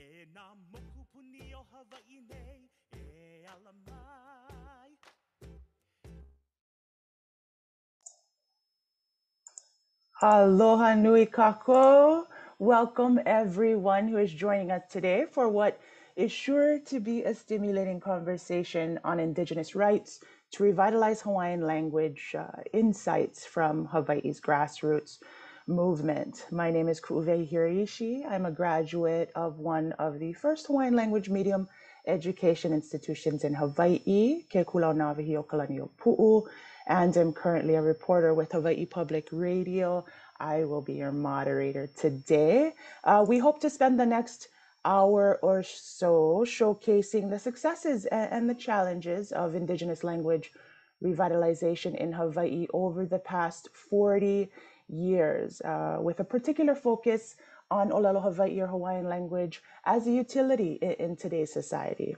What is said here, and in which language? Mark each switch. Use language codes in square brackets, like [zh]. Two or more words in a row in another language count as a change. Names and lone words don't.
[haw] nā moku puni o Hawaiʻi nei e ala mai. Aloha nui kako. [en] Welcome everyone who is joining us today for what is sure to be a stimulating conversation on Indigenous rights to revitalize Hawaiian language insights from Hawaii's grassroots movement. My name is Kuʻuwehi Hiraishi. I'm a graduate of one of the first Hawaiian language medium education institutions in Hawaii, Ke Kulaʻanawahi o Kalani o Puʻu, and I'm currently a reporter with Hawaii Public Radio. I will be your moderator today. We hope to spend the next hour or so showcasing the successes and the challenges of Indigenous language revitalization in Hawaii over the past 40 years, with a particular focus on [haw] ʻōlelo Hawaii [en] or Hawaiian language as a utility in today's society.